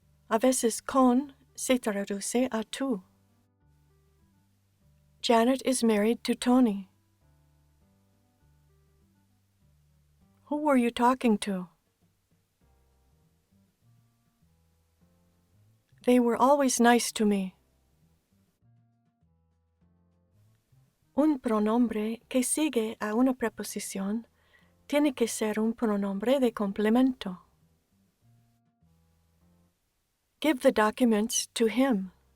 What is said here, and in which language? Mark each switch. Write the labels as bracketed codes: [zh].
[es] A veces con se traduce a tú. [en] Janet is married to Tony. Who were you talking to? They were always nice to me. [es] Un pronombre que sigue a una preposición tiene que ser un pronombre de complemento. [en] Give the documents to him.